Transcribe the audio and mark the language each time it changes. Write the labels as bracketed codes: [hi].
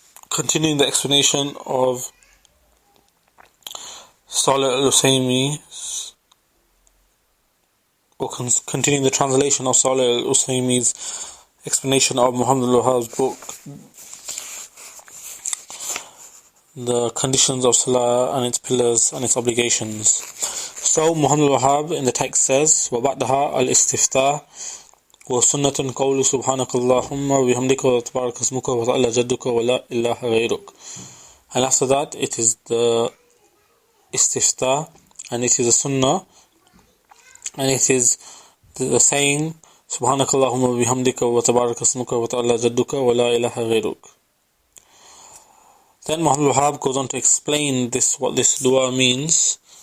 [en] Continuing the explanation of Saleh al Usaymee, or continuing the translation of Saleh al Usaymee's explanation of Muhammad ibn Abdul Wahaab's book, the conditions of Salah and its pillars and its obligations. [ar] So Muhammad ibn Abdul Wahaab in the text says, وَبَعْدَهَا الْإِسْتِفْتَاحُ وَسُنَّةٌ قَوْلُ سُبْحَانَكَ اللَّهُمَّ وَبِحَمْدِكَ وَتَبَارَكَ اسْمُكَ وَتَعَالَى جَدُّكَ وَلَا إِلَهَ غَيْرُكَ. [en] And after that it is the istiftah, and it is a sunnah, and it is the saying سُبْحَانَكَ اللَّهُمَّ وَبِحَمْدِكَ وَتَبَارَكَ اسْمُكَ وَتَعَالَى جَدُّكَ وَلَا إِلَهَ غَيْرُكَ. Then Muhammad ibn Abdul Wahaab goes on to explain what this dua means.